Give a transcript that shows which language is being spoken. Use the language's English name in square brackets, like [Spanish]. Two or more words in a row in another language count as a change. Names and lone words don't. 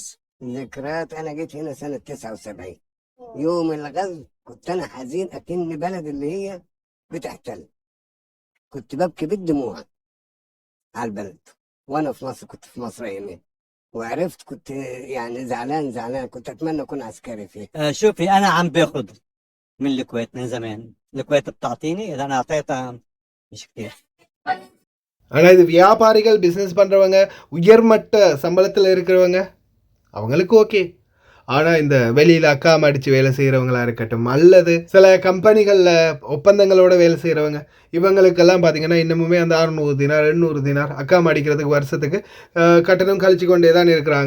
[Arabic] ذكريات انا جيت هنا سنه 79 يوم الغزو كنت انا حزين اكن بلد اللي هي بتحتل، كنت ببكي بالدموع على البلد وانا في مصر. كنت في مصر يمين وعرفت كنت يعني زعلان كنت اتمنى اكون عسكري فيه. شوفي انا عم باخذ من الكويت من زمان، الكويت بتعطيني اذا انا اعطيتها مش كثير. [Tamil] ஆனால் இது வியாபாரிகள் பிஸ்னஸ் பண்ணுறவங்க உயர்மட்ட சம்பளத்தில் இருக்கிறவங்க அவங்களுக்கு ஓகே. ஆனால் இந்த வெளியில் அக்காம அடித்து வேலை செய்கிறவங்களா இருக்கட்டும் அல்லது சில கம்பெனிகளில் ஒப்பந்தங்களோட வேலை செய்கிறவங்க இவங்களுக்கெல்லாம் பார்த்திங்கன்னா இன்னமுமே அந்த 600 தினார் 800 தினார் அக்காம அடிக்கிறதுக்கு வருஷத்துக்கு கட்டணம் கழிச்சு கொண்டே தான் இருக்கிறாங்க.